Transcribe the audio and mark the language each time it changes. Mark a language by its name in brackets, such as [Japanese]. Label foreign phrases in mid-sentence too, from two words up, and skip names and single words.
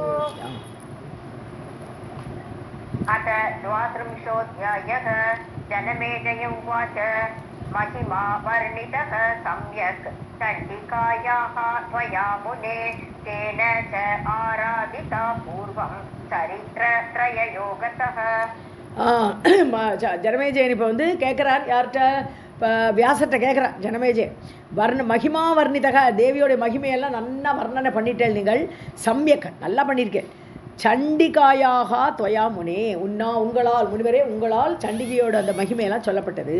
[Sanskrit] अथ द्वात्रिंशोऽध्यायः. जनमेजय उवाच महिमा वर्णितः सम्यक् चण्डिकायाः त्वया मुने तेन च आराधिता पूर्वं चरित्रत्रययोगतः. [Tamil] ஜனமேஜயன் இப்போ வந்து கேட்குறார், யார்கிட்ட? வியாசர்கிட்ட கேட்குறார் ஜனமேஜே. [Sanskrit] महिमा वर्णितः, [Tamil] தேவியோடைய மகிமையெல்லாம் நல்லா வர்ணனை பண்ணிட்டேன் நீங்கள். சம்யக், நல்லா பண்ணியிருக்கேன். [Sanskrit] चण्डिकायाः त्वया मुने [Tamil] உங்களால் முனிவரே உங்களால் சண்டிகையோட அந்த மகிமையெல்லாம் சொல்லப்பட்டது.